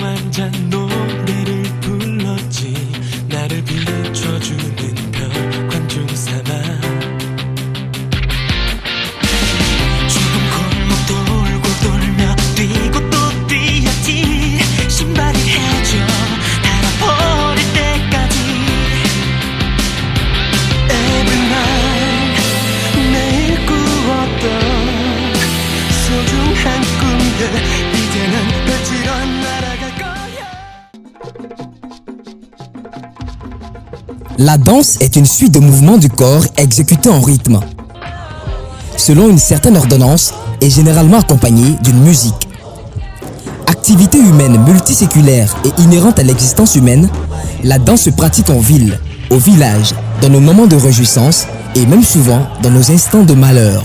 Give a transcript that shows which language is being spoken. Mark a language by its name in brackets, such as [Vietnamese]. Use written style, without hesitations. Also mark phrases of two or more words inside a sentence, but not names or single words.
[Korean] 혼자 노래를 불렀지 나를 비춰주는 별 관중 삼아 좁은 골목 돌고 돌며 뛰고 또 뛰었지 신발이 해져 닳아버릴 때까지 [English] Every night [Korean] 매일 꾸었던 소중한 꿈들 이제는 펼치러 날아갈 거야. [French] La danse est une suite de mouvements du corps exécutés en rythme, selon une certaine ordonnance et généralement accompagnée d'une musique. Activité humaine multiséculaire et inhérente à l'existence humaine, la danse se pratique en ville, au village, dans nos moments de réjouissance et même souvent dans nos instants de malheur.